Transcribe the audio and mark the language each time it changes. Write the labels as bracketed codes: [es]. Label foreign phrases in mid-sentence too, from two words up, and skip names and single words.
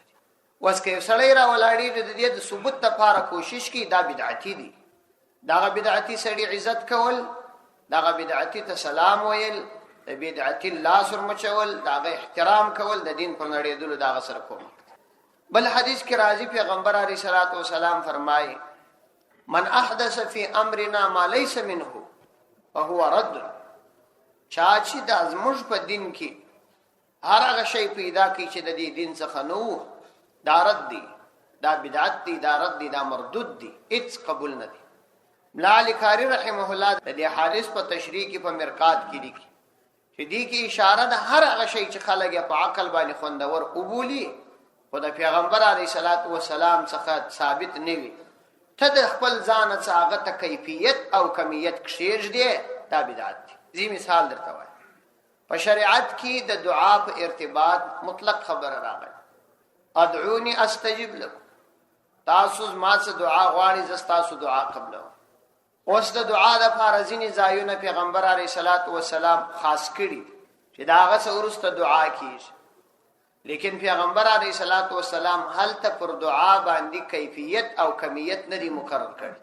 [ps] وس کې سړی را ولاړیږي د دې د ثبوت لپاره کوشش کوي دا بدعتي دی. دا بدعتي سړی عزت کول دا بدعتي ته سلام ویل د بدعتي لاس ورمچول دا احترام کول د دین پر نړیدلو دا سره کوم. بل حدیث کې راځي پیغمبر [ar] علیه الصلاۃ والسلام فرمایي من احدث فی امرنا ما ليس منه فهو رد. [ps] چا چې د ازموج په دین کې هر هغه شی پیدا کی چې د دې دین څخه نو دا رد دی دا بدعت دی دا رد دی دا مردود دی هیڅ قبول نه دی. ملا کاری [ar] رحمه الله [ps] د دې حدیث په تشریح کې په مرقات کې لیکي چې دې کې اشاره ده هر هغه شی چې خلک په عقل باندې خوندور قبولي خو د پیغمبر [ar] علیه الصلاۃ والسلام [ps] څخه ثابت نه وي ته د خپل ځان څخه هغه ته کیفیت او کمیت کشیج دی دا بدعت دی. زی مثال درته وایم په شریعت کې د دعا په ارتباط مطلق خبر راغلی [ar] ادعوني استجب لكم. [ps] تاسو ما څخه دعا غواړئ زه تاسو دعا قبلوم. اوس د دعا د فارزینی ځایونه پیغمبر [ar] علیه الصلاۃ والسلام [ps] خاص کړي چې دا هغه څورسته دعا کیږي. لیکن پیغمبر [ar] علیه الصلاۃ والسلام [ps] هل ته پر دعا باندې کیفیت او کمیت نه دی مقرر کړی.